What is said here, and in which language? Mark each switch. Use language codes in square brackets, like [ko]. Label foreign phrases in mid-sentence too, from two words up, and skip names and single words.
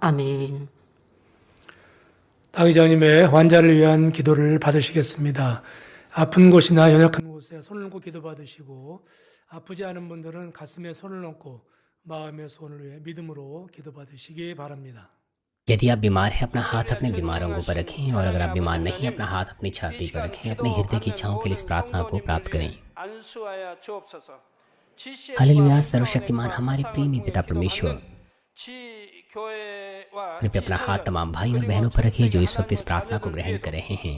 [ko] 아멘. 당 의장님의 환자를 위한 기도를 받으시겠습니다. 아픈 곳이나 연약한 곳에 손을 얹고 기도 받으시고 아프지 않은 분들은 가슴에 손을 얹고 마음의 소원을 위해 믿음으로 기도 받으시기 바랍니다. [hi] यदि आप बीमार हैं, अपना हाथ अपने बीमार अंगों पर रखें, और अगर आप बीमार नहीं हैं, अपना हाथ अपनी छाती पर रखें। अपने हृदय की इच्छाओं के लिए इस प्रार्थना को प्राप्त करें। हालेलुया। सर्वशक्तिमान हमारे प्रेमी पिता परमेश्वर, कृपया अपना हाथ तमाम भाई और बहनों पर रखिए जो इस वक्त इस प्रार्थना को ग्रहण कर रहे हैं।